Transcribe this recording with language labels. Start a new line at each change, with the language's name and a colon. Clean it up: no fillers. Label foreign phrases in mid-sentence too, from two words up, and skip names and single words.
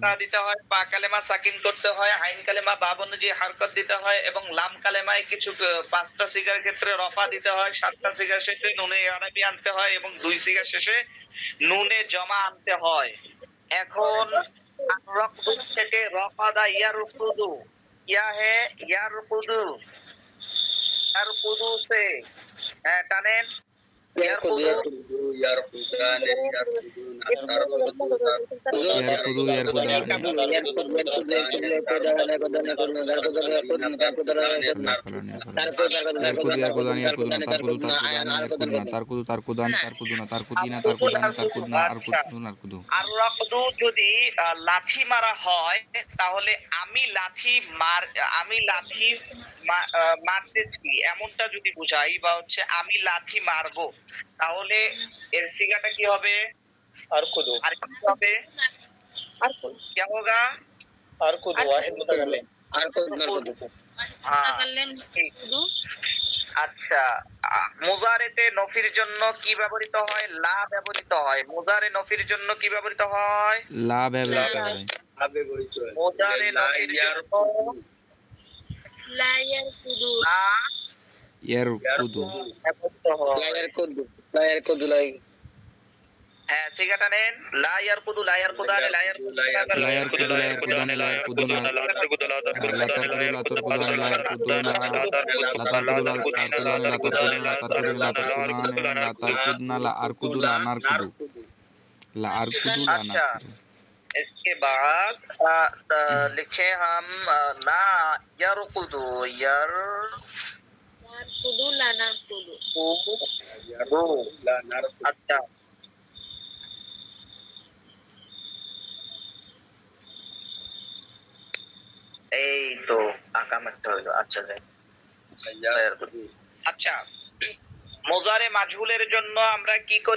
Bangla: ফাতা দিতে হয়, বা কালেমা সাকিন করতে হয়, আইন কালেমা বাব অনুযায়ী হারকত দিতে হয়, এবং লাম কালেমায় কিছু পাঁচটা সিগার ক্ষেত্রে রফা দিতে হয়, সাতটা সিগার শেষে নুনে আরবি আনতে হয়, এবং দুই সিগার শেষে নুনে জমা আনতে হয়। এখন রকদু থেকে রফাদা ইয়ারকুদু, ইয়া হে ইয়ারকুদু, ইয়ারকুদু সে টানেন ইয়ারকুদু,
Arabic: يرقد يرقدان يفعل نفعل يرقد يرقدان يرقدون ترقد ترقدان يرقدن ترقد ترقدان ترقدون ترقدين ترقدان ترقدن أرقد نرقد.
Bangla: আর রকদু যদি লাঠি মারা হয়, তাহলে আমি লাঠি মারতেছি এমনটা যদি বুঝাই, বা হচ্ছে আমি লাঠি মারবো, তাহলে এর সিগাটা কি হবে? আরকুদু আর কি হবে?
Hindi: क्या होगा?
Arabic: أرقد واحد متكلم
Bangla: হ্যাঁ, ঠিক। আচ্ছা, মুজারেতে নফির জন্য কি ব্যবহৃত হয়? লা ব্যবহৃত হয়। মুজারে নফির জন্য কি ব্যবহৃত হয়? লা ব্যবহৃত হয়। মুজারে নফির জন্য
Arabic: لا يرقد
Bangla: লা ইয়ারকুদু ব্যবহৃত হয়। হ্যাঁ, সিগাটা নেন।
Arabic: لا يرقد، لا يرقدان، لا يرقدان, لا يرقد لا يرقدان لا يرقدون لا ترقد لا ترقدان لا يرقدن لا ترقد لا ترقدان لا ترقدون لا ترقد لا ترقدان لا ترقدن لا أرقد لا نرقد لا أرقد لا নারকুদু লা আরকুদু লা
Hindi: अच्छा,
Bangla: নারকুদু।
Hindi: इसके बाद लिखे हम
Arabic: لا يرقد يرقد لا نرقد.
Bangla: अच्छा, এই তো আকাম একটা হইলো। আচ্ছা যাই। আচ্ছা, মুজারে মাজহুলের জন্য আমরা কি করি?